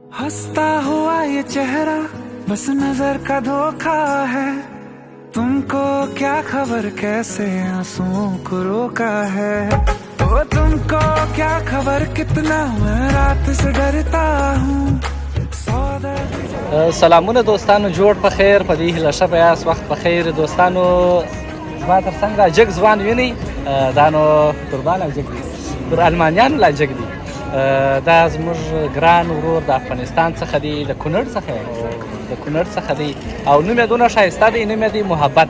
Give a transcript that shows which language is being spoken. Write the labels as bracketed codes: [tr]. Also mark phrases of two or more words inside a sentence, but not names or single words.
[hi] हंसता हुआ ये चेहरा बस नजर का धोखा है, तुमको क्या खबर कैसे आंसुओं को रोका है। ओ तुमको क्या खबर कितना मैं रात से डरता हूँ। [ps] سلامونه دوستانو، جوړ په خیر، په دې هیله ښه په یاست. وخت په خیر دوستانو. زما تر څنګ را جګ ځوان وینئ، دا نو قربان او جګ دي، پر المانیانو لا جګ دي. دا زموږ ګران ورور د افغانستان څخه دی، د کونړ څخه دی، او نوم یې دونه ښایسته دی، نوم یې دی محبت.